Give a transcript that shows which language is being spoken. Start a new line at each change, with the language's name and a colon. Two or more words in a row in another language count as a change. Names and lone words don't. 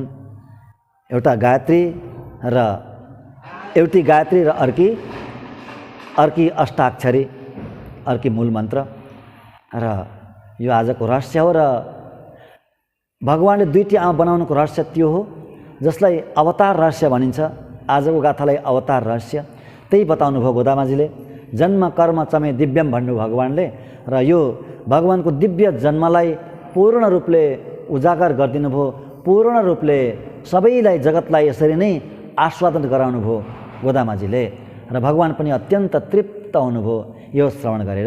Nepali: एउटा गायत्री र एउटी गायत्री र अर्की अष्टाक्षरी, अर्की मूल मन्त्र। र यो आजको रहस्य हो। र भगवानले दुईटी आमा बनाउनुको रहस्य त्यो हो जसलाई अवतार रहस्य भनिन्छ। आजको गाथालाई अवतार रहस्य त्यही बताउनु भयो गोदामाजीले।
Sanskrit: जन्म कर्म चमे दिव्यम
Nepali: भन्नु भगवानले। र यो भगवानको दिव्य जन्मलाई पूर्ण रूपले उजागर गरिदिनु भयो। पूर्ण रूपले सबैलाई जगतलाई यसरी नै आस्वादन गराउनु भयो गोदामाजीले। र भगवान पनि अत्यन्त तृप्त हुनुभयो यो श्रवण गरेर।